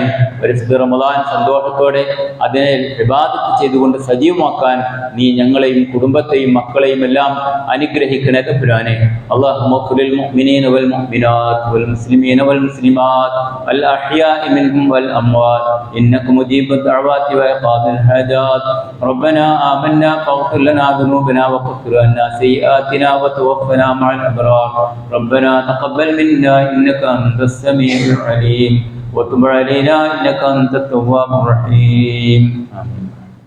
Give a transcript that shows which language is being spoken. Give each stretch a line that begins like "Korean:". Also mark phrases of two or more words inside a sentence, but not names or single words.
Malayalam: പരിശുദ്ധ റമദാൻ സന്തോഷത്തോടെ അതിനെ ഇബാദത്ത് ചെയ്തുകൊണ്ട് സജീവമാക്കാൻ നീ ഞങ്ങളെയും കുടുംബത്തെയും മക്കളെയും എല്ലാം അനുഗ്രഹിക്കണേ തമ്പുരാനെ.
Arabic: اللهم اغفر للمؤمنين والمؤمنات والمسلمين والمسلمات والأحياء منهم والأموات إنك مجيب الدعوات وقاضي الحاجات. ربنا آمنا فاغفر لنا ذنوبنا وكفر عنا سيئاتنا وتوفنا مع الأبرار. ربنا تقبل منا إنك أنت السميع العليم وتب علينا إنك أنت التواب الرحيم. آمين.